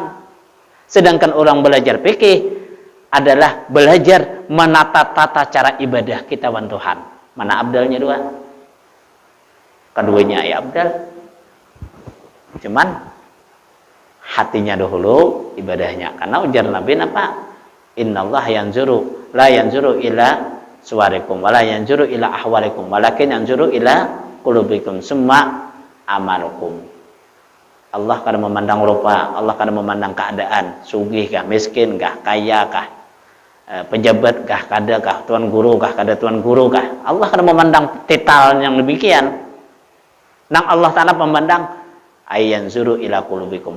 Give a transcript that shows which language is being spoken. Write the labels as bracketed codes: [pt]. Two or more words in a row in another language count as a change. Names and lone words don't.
[bjn] Sedangkan orang belajar fikih adalah belajar menata tata cara ibadah kita lawan Tuhan. Mana abdalnya dua? Keduanya ya abdal. Cuman hatinya dahulu ibadahnya. Karena ujar Nabi apa? [ar] إن الله ينظر لا ينظر إلى صوركم ولا ينظر إلى أحوالكم ولكن ينظر إلى قلوبكم ثم أعمالكم. [bjn] Allah kadang memandang rupa, Allah kadang memandang keadaan, sugih kah, miskin kah, kaya kah, pejabat kah, kada kah, tuan guru kah, kada tuan guru kah. Allah kadang memandang titel yang demikian. Nang Allah Ta'ala memandang [ar] أن ينظر إلى قلوبكم.